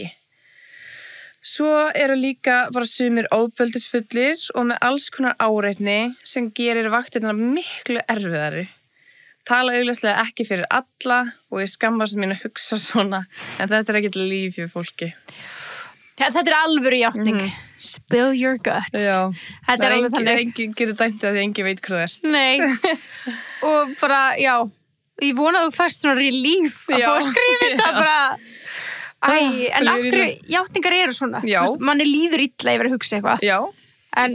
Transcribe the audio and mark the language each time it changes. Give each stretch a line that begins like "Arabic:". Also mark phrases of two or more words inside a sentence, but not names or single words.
Icelandic: Svo eru líka bara sumir ofbeldisfullir og með alls konar áreitni sem gerir vaktirna miklu erfiðari. Tala augljóslega ekki fyrir alla og ég skammast mín að hugsa svona, en þetta er ekkert líf fyrir fólki. Ja, þetta er alvöru játning.
English: Spill your guts.
Icelandic: Já. Þetta er alveg þannig. Enginn getur dæmt það því enginn veit hvað það er. Nei. Og bara, já, ég vona að þú fæst svona relief að fá að skrifa þetta bara... en af hverju játningar eru svona? Já. Manni líður illa yfir að hugsa eitthvað. Já. En